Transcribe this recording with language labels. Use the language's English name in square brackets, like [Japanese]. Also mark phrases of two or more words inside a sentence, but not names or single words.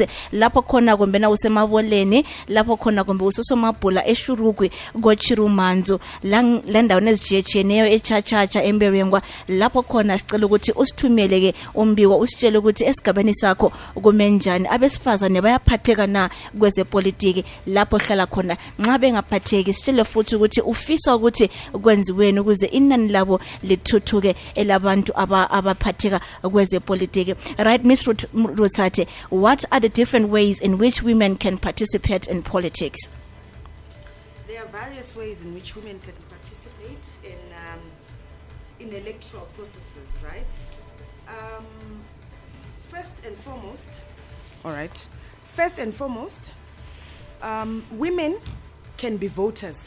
[North Ndebele] lapho khona kumbena usemaboleni, lapho khona kumbe usosomabhula eshurugwe gochirumanzu lendaweni ezijiyetshiyeneyo echachacha emberengwa, lapho khona sicela ukuthi usithumele ke umbiko usitshele ukuthi esigabeni sakho kumenjani, abesifazane bayaphatheka na kwezepolitiki lapho hlala khona. Nxa bengaphatheki sitshele futhi ukuthi ufisa ukuthi kwenziweni ukuze inani labo lithuthuke elabantu abaphatheka kwezepolitiki. [English] Right, Ms. Rutsate, what are the different ways in which women can participate in politics? There are various ways in which women can participate in electoral processes, right? First and foremost, women can be voters.